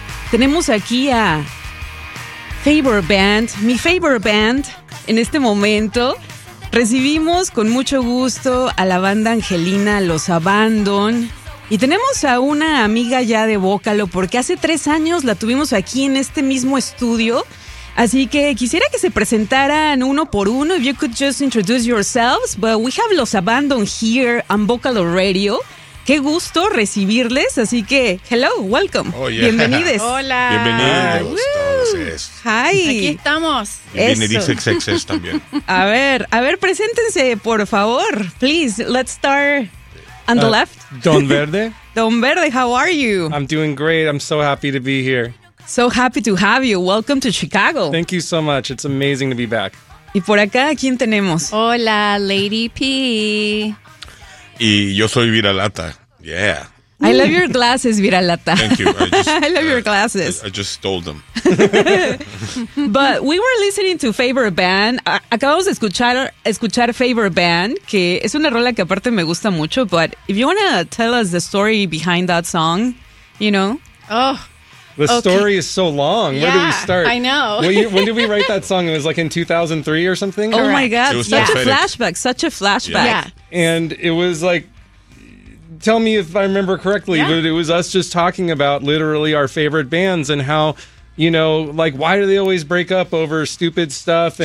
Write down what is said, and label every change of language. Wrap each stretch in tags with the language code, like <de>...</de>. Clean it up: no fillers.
<es>Tenemos aquí a Favorite Band, mi Favorite Band en este momento. Recibimos con mucho gusto a la banda Angelina, Los Abandon. Y tenemos a una amiga ya de Bócalo, porque hace 3 años la tuvimos aquí en este mismo estudio. Así que quisiera que se presentaran uno por uno.</es> <en>If you could just introduce yourselves, but we have Los Abandon here on Bócalo Radio.</en> <es>Qué gusto recibirles, así que</es> <en>hello, welcome. Oh, yeah.</en> <es>Bienvenidos. Hola. Bienvenidos.</es> <en>Hi.</en> <es>Aquí estamos. Bienvenidos también. A ver, preséntense, por favor.</es> <en>Please, let's start on the left. Don Verde. Don Verde, how are you? I'm doing great. I'm so happy to be here. So happy to have you. Welcome to Chicago. Thank you so much. It's amazing to be back.</en> <es>Y por acá, ¿quién tenemos? Hola, Lady P. Y yo soy Viralata.</es> <en>Yeah. I love your glasses, Viralata. Thank you. I love your glasses. I just stole them. But we were listening to Favorite Band.</en> <es>Acabamos de escuchar Favorite Band, que es una rola que aparte me gusta mucho.</es> <en>But if you want to tell us the story behind that song, you know? Oh. The story is so long. Yeah, where do we start? I know. When did we write that song? It was like in 2003 or something? Oh, correct. My God. Such a flashback. Yeah. And it was like, tell me if I remember correctly, but it was us just talking about literally our favorite bands and how, you know, like, why do they always break up over stupid stuff?</en>